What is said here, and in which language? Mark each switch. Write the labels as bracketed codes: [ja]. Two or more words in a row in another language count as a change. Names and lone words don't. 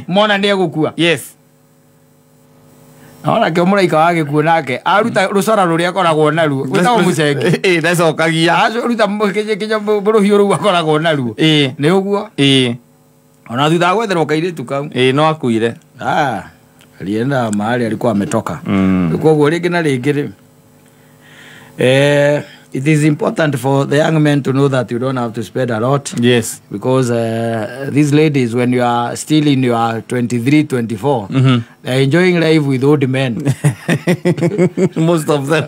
[ki] Mona nĩegũkua. [en] Yes. [ki] Ona kĩo mũraika wa gĩkuũ nake aruta rũcora rũrĩa akoragwo naruo gwĩtagwo mũcenge. Ndacokagia. Aruta kinya rũhiũ rũu akoragwo naruo. Nĩ ũguo. Ona thutha wa gwetherwo kairĩtu kau. No akuire. [sw] Alienda mahali alikuwa ametoka. [ki] Koguo rĩngĩ na rĩngĩ [en] it is important for the young men to know that you don't have to spend a lot. Yes. Because these ladies, when you are still in your 23, 24, they're enjoying life with old men. Most of them.